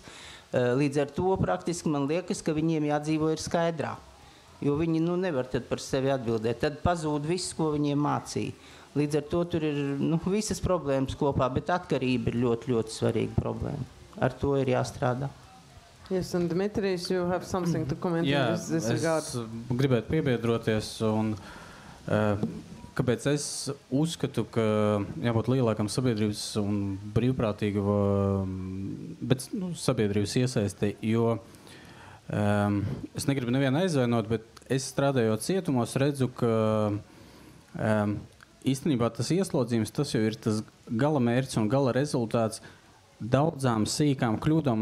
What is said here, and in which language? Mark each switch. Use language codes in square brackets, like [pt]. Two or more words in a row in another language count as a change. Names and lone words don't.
[lv] Līdz ar to praktiski man liekas, ka viņiem jādzīvo ir skaidrā, jo viņi nevar tad par sevi atbildēt. Tad pazūd viss, ko viņiem mācīja. Līdz ar to tur ir visas problēmas kopā, bet atkarība ir ļoti, ļoti svarīga problēma. Ar to ir jāstrādā. [en] Yes, and Dmitrijs, you have something to comment in this regard? [lv] Es gribētu piebiedroties un kāpēc es uzskatu, ka jābūt lielākam sabiedrības un brīvprātīga, bet sabiedrības iesaistē, jo es negribu nevienu aizvainot, bet es strādājot cietumos redzu, ka īstenībā tas ieslodzījums, tas jau ir tas gala mērķis un gala rezultāts daudzām sīkām kļūdām.